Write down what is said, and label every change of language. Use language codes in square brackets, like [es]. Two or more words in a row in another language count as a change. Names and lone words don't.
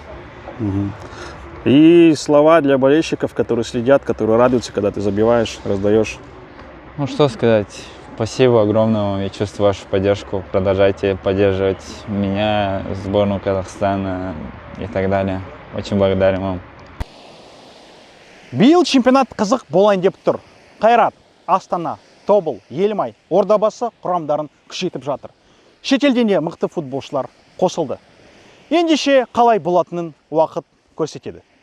[ru] И слова для болельщиков, которые следят, которые радуются, когда ты забиваешь, раздаешь. Ну, что сказать. Спасибо огромное вам. Я чувствую вашу поддержку. Продолжайте поддерживать меня, сборную Казахстана и так далее. Очень благодарен вам. [kk] Биыл чемпионат қызық болайын деп тұр. Қайрат, Астана, Тобыл, Елімай, Ордабасы құрамдарын күшейтіп жатыр. Шетелден де мықты футболшылар қосылды. Ендеше қалай болатынын уақыт көрсетеді.